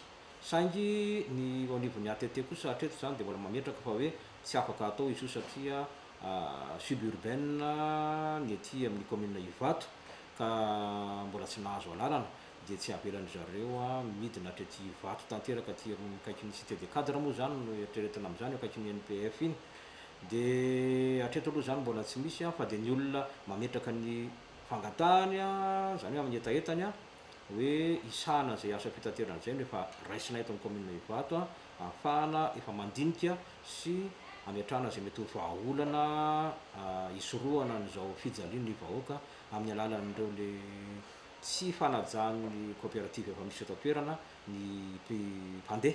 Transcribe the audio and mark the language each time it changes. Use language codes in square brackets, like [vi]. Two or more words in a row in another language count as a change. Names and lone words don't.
[mg] Saingy ny anivon'ny ATT kosa hatreto zany dia mbola mametraka fa hoe tsy afaka atao izy io satria suburbaine ny ety amin'ny commune Ivato ka mbola tsy nahazo alalana dia tsy avelan'ny zareo midina hatrety Ivato tanteraka aty akaikin'ny cité des cadres moa zany no eritreretina amin'izany akaikin'ny NPF iny dia hatreto aloha zany mbola tsy misy fa dia ny olona mametraka ny fangatahany zany hoe amin'ny etaetany hoe isana zay asa fitaterana zay efa raisina eto amin'ny commune Ivato ahafahana efa mandinika sy ametrahana zay mety ho vahaolana isorohana n'izao fijalian'ny vahoaka amin'ny alalan'ireo le tsy fanajan'ny kooperativa efa misy eto an-toerana ny mpandeha.